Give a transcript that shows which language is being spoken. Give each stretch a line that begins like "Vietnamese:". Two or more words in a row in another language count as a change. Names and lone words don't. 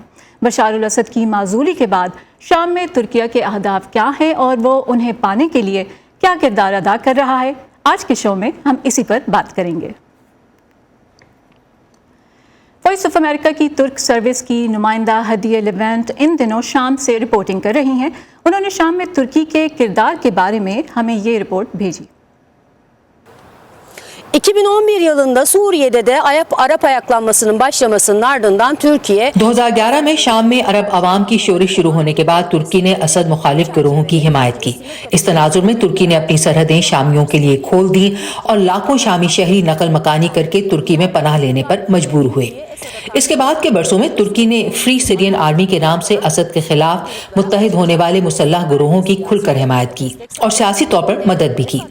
Urdu: بشار الاسد کی معزولی کے بعد شام میں ترکیہ کے اہداف کیا ہیں اور وہ انہیں پانے کے لیے کیا کردار ادا کر رہا ہے، آج کے شو میں ہم اسی پر بات کریں گے۔ وائس آف امریکہ کی ترک سروس کی نمائندہ ہدیہ لیونٹ ان دنوں شام سے رپورٹنگ کر رہی ہیں۔ انہوں نے شام میں ترکی کے کردار کے بارے میں ہمیں یہ رپورٹ بھیجی۔
Turkish: 2011 yılında Suriye'de de Arap ayaklanmasının başlamasının ardından Türkiye
Urdu: 2011 میں شام میں عرب عوام کی شورش شروع ہونے کے بعد ترکی نے اسد مخالف گروہوں کی حمایت کی۔ اس تناظر میں ترکی نے اپنی سرحدیں شامیوں کے لیے کھول دیں اور لاکھوں شامی شہری نقل مکانی کر کے ترکی میں پناہ لینے پر مجبور ہوئے۔ اس کے بعد کے برسوں میں ترکی نے فری سیرین آرمی کے نام سے اسد کے خلاف متحد ہونے والے مسلح گروہوں کی کھل کر حمایت کی اور سیاسی طور پر مدد بھی کی۔